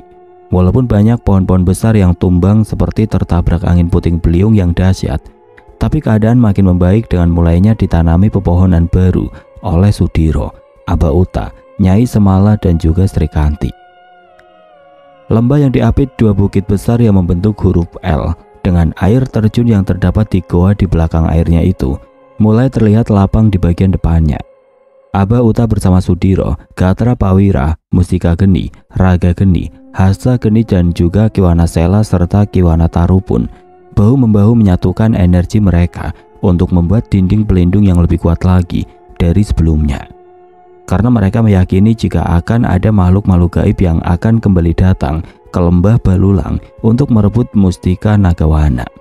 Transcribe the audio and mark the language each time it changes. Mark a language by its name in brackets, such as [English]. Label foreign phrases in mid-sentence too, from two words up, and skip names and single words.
[Indonesian] Walaupun banyak pohon-pohon besar yang tumbang seperti tertabrak angin puting beliung yang dahsyat, tapi keadaan makin membaik dengan mulainya ditanami pepohonan baru oleh Sudiro, Aba Uta, Nyai Semala dan juga Sri Kanti. Lembah yang diapit dua bukit besar yang membentuk huruf L dengan air terjun yang terdapat di goa di belakang airnya itu mulai terlihat lapang di bagian depannya. Aba Uta bersama Sudiro, Gatra Pawira, Mustika Geni, Raga Geni, Hasa Geni dan juga Kiwana Sela serta Kiwana Taru pun bahu-membahu menyatukan energi mereka untuk membuat dinding pelindung yang lebih kuat lagi dari sebelumnya. Karena mereka meyakini jika akan ada makhluk-makhluk gaib yang akan kembali datang ke Lembah Balulang untuk merebut Mustika Nagawana.